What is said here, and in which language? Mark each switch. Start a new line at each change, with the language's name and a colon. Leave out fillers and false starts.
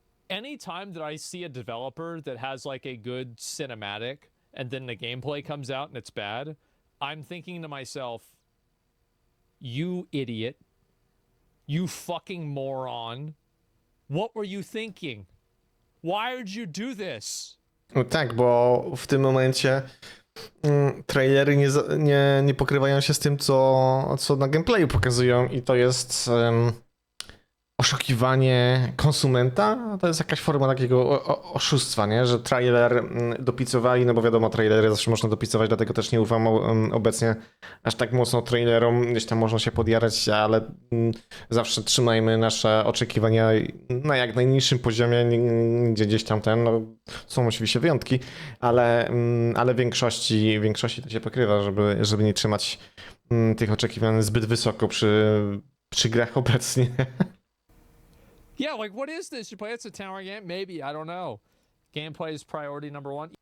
English: Anytime that I see a developer that has like a good cinematic and then the gameplay comes out and it's bad, I'm thinking to myself, you idiot, you fucking moron, what were you thinking? Why did you do this?
Polish: No tak, bo w tym momencie trailery nie pokrywają się z tym, co na gameplayu pokazują i to jest oszukiwanie konsumenta. To jest jakaś forma takiego oszustwa, nie? Że trailer dopicowali, no bo wiadomo, trailery zawsze można dopicować, dlatego też nie ufam obecnie aż tak mocno trailerom. Gdzieś tam można się podjarać, ale zawsze trzymajmy nasze oczekiwania na jak najniższym poziomie, gdzieś tam no, są oczywiście wyjątki, ale w większości to się pokrywa, żeby nie trzymać tych oczekiwań zbyt wysoko przy grach obecnie.
English: Yeah, like, what is this? You play it's a tower game? Maybe, I don't know. Gameplay is priority number one.